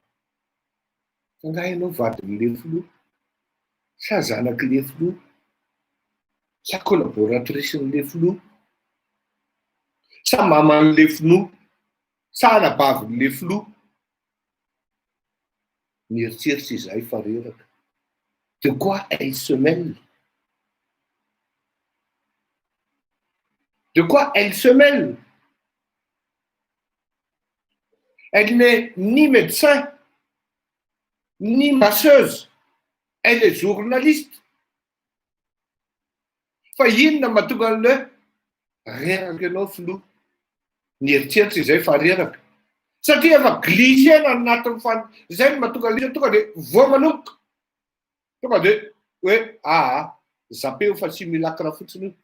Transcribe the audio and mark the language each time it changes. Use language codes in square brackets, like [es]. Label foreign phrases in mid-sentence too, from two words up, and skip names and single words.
[mg] Fa ngahy ianao vadin'le filoha, sa zanak'le filoha, sa collaboratrice-n'le filoha, sa maman'le filoha, sa anabavin'le filoha. Mieritreritra izay fa reraka. [fr] De quoi elle se mêle? De quoi elle se mêle? Elle n'est ni médecin, ni masseuse. Elle est journaliste. [mg] Fa inona mahatonga an'le reraka ianao filoha? Mieritreritra izay fa reraka. Satria efa glissena anatin'ny zay no mahatonga an'le tonga de voamanoka. Tonga de hoe zapeo fa tsy milakira fotsiny io.